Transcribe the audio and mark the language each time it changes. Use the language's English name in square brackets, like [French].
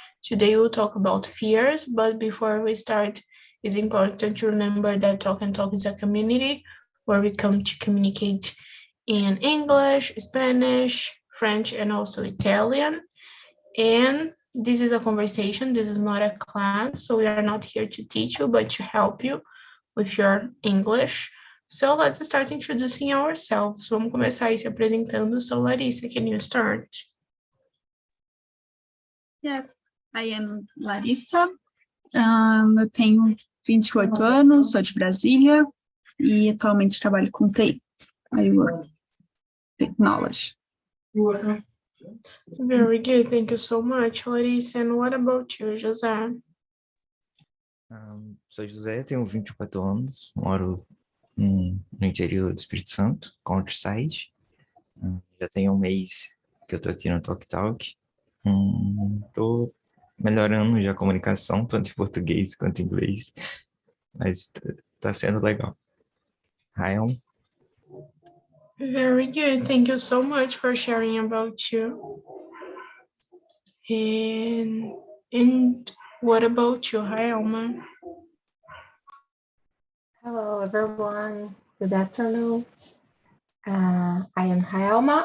[English] Today we'll talk about fears, but before we start, it's important to remember that Talk and Talk is a community where we come to communicate in English, Spanish, French, and also Italian. And this is a conversation, this is not a class, so we are not here to teach you, but to help you with your English. So let's start introducing ourselves. [Portuguese] Vamos começar aí se apresentando. [English] So Larissa, can you start? Yes, I am Larissa. [Portuguese] Eu tenho 28 anos, sou de Brasília e atualmente trabalho com TI. [English] I work technology. Very good, thank you so much, Larissa. And what about you, José? [Portuguese] Sou José, tenho 24 anos, moro no interior do Espírito Santo, countryside. Já tem um mês que eu tô aqui no TALKNTALK. Tô melhorando já a comunicação, tanto em português quanto em inglês, mas tá sendo legal. [English] Hi, Very good, thank you so much for sharing about you. And what about you, hi, Alma? Hello, everyone. Good afternoon. I am Raelma.